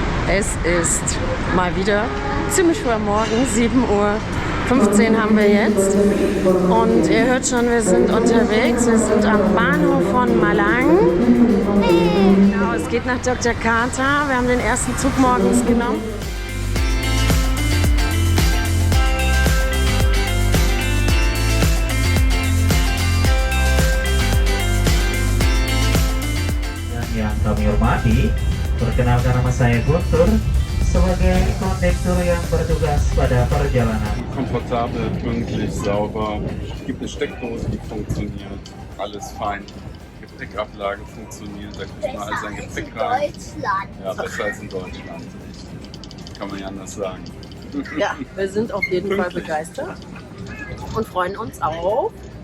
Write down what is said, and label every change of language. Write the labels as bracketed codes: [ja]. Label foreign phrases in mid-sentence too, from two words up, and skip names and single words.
[de] Es ist mal wieder ziemlich früh am Morgen, 7:15 Uhr haben wir jetzt. Und ihr hört schon, wir sind unterwegs. Wir sind am Bahnhof von Malang. Genau, es geht nach Yogyakarta. Wir haben den ersten Zug morgens genommen. [id] Yang kami hormati, perkenalkan nama saya Guntur sebagai kondektur yang bertugas pada perjalanan. [de] Komfortabel, pünktlich, sauber, gibt eine Steckdose, die funktioniert, alles fein. Gepäckablage funktioniert, da kriegt man all sein Gepäck rein. Ja, besser als in Deutschland. Kann man ja anders sagen. Ja, wir sind auf jeden Fall begeistert und freuen uns auf